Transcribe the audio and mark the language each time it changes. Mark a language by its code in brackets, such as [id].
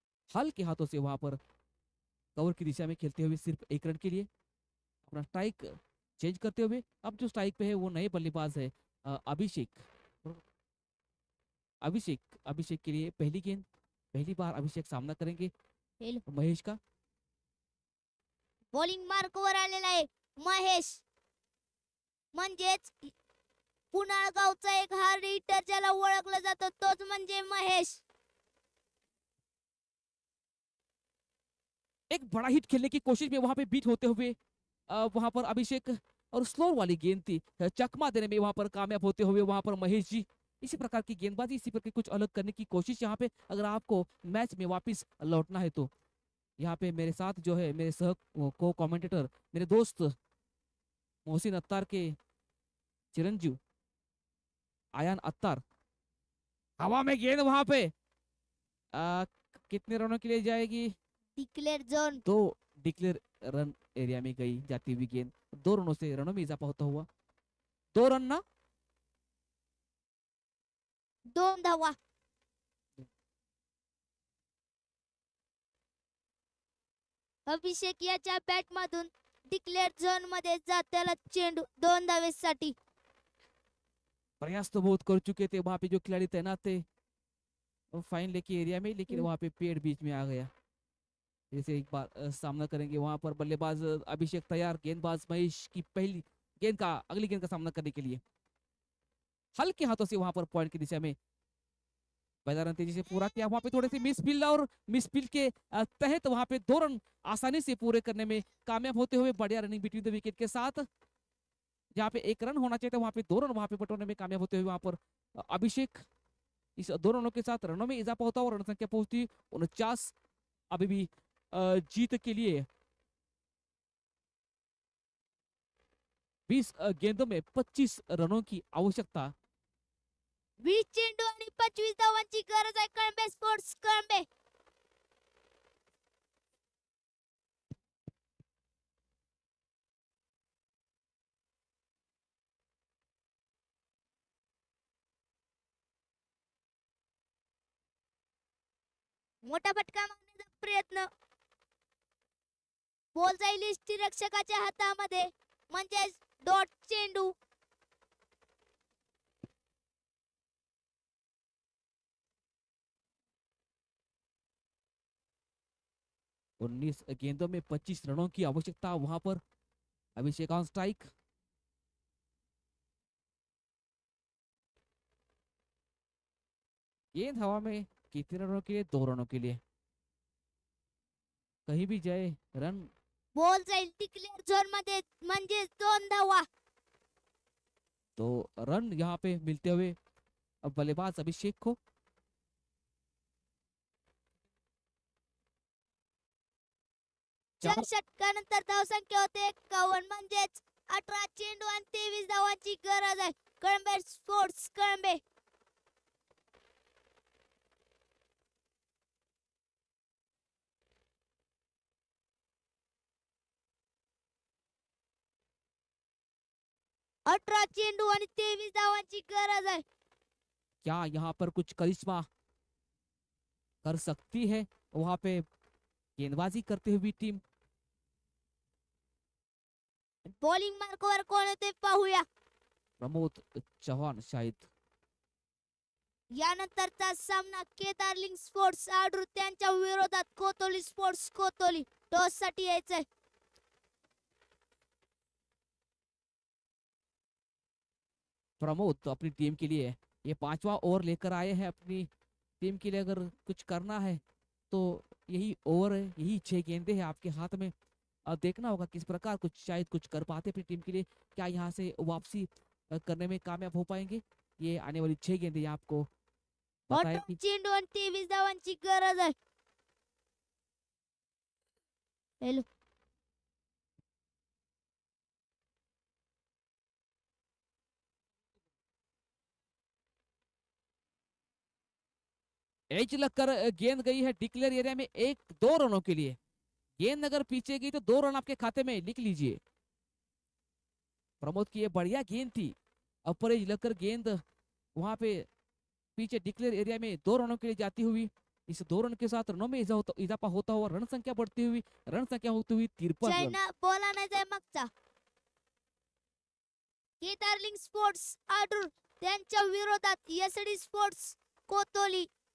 [hi] हल्के हाथों से वहां पर कवर की दिशा में खेलते हुए सिर्फ 1 रन के लिए अपना स्ट्राइक चेंज करते हुए अब जो स्ट्राइक पे है वो नए बल्लेबाज है अभिषेक. अभिषेक के लिए पहली गेंद, पहली बार अभिषेक सामना करेंगे [en] हॅलो [hi] महेश का. [mr] बॉलिंग मार्कवर आलेला आहे महेश, म्हणजेच पुनाळगावचा एक हार्ड हिटर ज्याला ओळखलं जातं तोच म्हणजे महेश. [hi] एक बड़ा हिट खेलने की कोशिश में वहां पे बीट होते हुए वहां पर अभिषेक और स्लो वाली गेंद थी, चकमा देने में वहां पर कामयाब होते हुए वहां पर महेश जी. इसी प्रकार की गेंदबाजी, इसी प्रकार की कुछ अलग करने की कोशिश यहाँ पे अगर आपको मैच में वापस लौटना है तो. यहाँ पे मेरे साथ जो है मेरे सह को कमेंटेटर मेरे दोस्त मोहसिन अत्तार के चिरंजीव आयान अत्तार. हवा में गेंद वहां पे कितने रनों के लिए जाएगी? [en] declare zone [hi] 2 declare run area में गई जाती हुई गेंद. 2 रनों से रनों में इजाफा होता हुआ 2 रन ना [mr] 2 धावा. अभिषेक याच्या बॅट मधून डिक्लेअर झोन मध्ये जात्याला चेंडू 2 धावेसाठी. [hi] प्रयास तो बहुत कर चुके थे वहां पे जो खिलाड़ी तैनात थे फाइन लेके एरिया में, लेकिन वहां पे पेड़ बीच में आ गया. जैसे एक बार सामना करेंगे वहां पर बल्लेबाज अभिषेक तैयार, गेंदबाज महेश की पहली गेंद का अगली गेंद का सामना करने के लिए हल्के हाथों से वहां पर पॉइंट की दिशा में मैदान तेजी से पूरा किया. वहां पे थोड़े से मिसफील्ड और मिसफील्ड के तहत वहां पे 2 रन आसानी से पूरे करने में कामयाब होते हुए बढ़िया रनिंग बिटवीन द विकेट के साथ. जहाँ पे 1 रन होना चाहिए था वहां पे 2 रन वहां पे बटोरने में कामयाब होते हुए वहां पर अभिषेक. इस 2 रनों के साथ रनों में इजाफा होता और रन संख्या पहुंचती 49. अभी भी जीत के लिए 20 गेंदों में 25 रनों की आवश्यकता. [mr] 20 चेंडू आणि 25 धावांची गरज आहे कळंबे स्पोर्ट्स कळंबे. मोठा फटका मारण्याचा प्रयत्न. बॉल जाईल यष्टीरक्षकाच्या हातामध्ये, म्हणजेच डॉट चेंडू. [hi] उन्नीस गेंदों में 25 रनों की आवश्यकता. वहां पर अभिषेक ऑन स्ट्राइक. गेंद हवा में कितने रनों के लिए? 2 रनों के लिए. कहीं भी जाए रन. [mr] बॉल जाईल डिक्लेअर झोन मध्ये, म्हणजेच 2 धावा. [hi] तो रन यहाँ पे मिलते हुए अब बल्लेबाज अभिषेक को. [mr] चार षटकानंतर धावसंख्या होते 51, म्हणजेच 18 चेंडू आणि 23 धावांची गरज आहे कळंबे स्पोर्ट्स कळंबे. अठरा चेंडू आणि 23 धावांची गरज आहे. [hi] क्या यहाँ पर कुछ करिश्मा कर सकती है वहां पे गेंदबाजी करते हुए टीम? [mr] बॉलिंग मार्कवर कोण होते पाहूया. [hi] प्रमोद चौहान शायद. [mr] यानंतरचा सामना केदारलिंग स्पोर्ट्स आडूर त्यांच्या विरोधात कोतोली स्पोर्ट्स कोतोली. टॉस साठी यायचंय. [hi] प्रमोद तो अपनी टीम के लिए ये 5वां ओवर लेकर आए हैं. अपनी टीम के लिए अगर कुछ करना है तो यही ओवर है, यही 6 गेंदे हैं आपके हाथ में. अब देखना होगा किस प्रकार कुछ शायद कुछ कर पाते अपनी टीम के लिए. क्या यहाँ से वापसी करने में कामयाब हो पाएंगे. ये आने वाली 6 गेंदे ये आपको बताएं [mr] मोठा [hi] कि [mr] चेंडू आणि 23 धावांची गरज आहे. [en] hello [hi] एज लगकर गेंद गई है डिक्लेयर एरिया में 1-2 रनों के लिए. गेंद अगर पीछे गई तो 2 रन आपके खाते में लिख लीजिए. प्रमोद की ये बढ़िया गेंद थी. अपर एज लगकर गेंद वहां पे पीछे डिक्लेयर एरिया में 2 रनों के लिए जाती हुई. इस 2 रन के साथ रनों में इजाफा होता हुआ रन संख्या बढ़ती हुई, रन संख्या होती हुई 53 रन. [mr] चायना बोला नाही जाय मागचा. केदारलिंग स्पोर्ट्स आडूर त्यांच्या विरोधात एसडी स्पोर्ट्स कोतोली.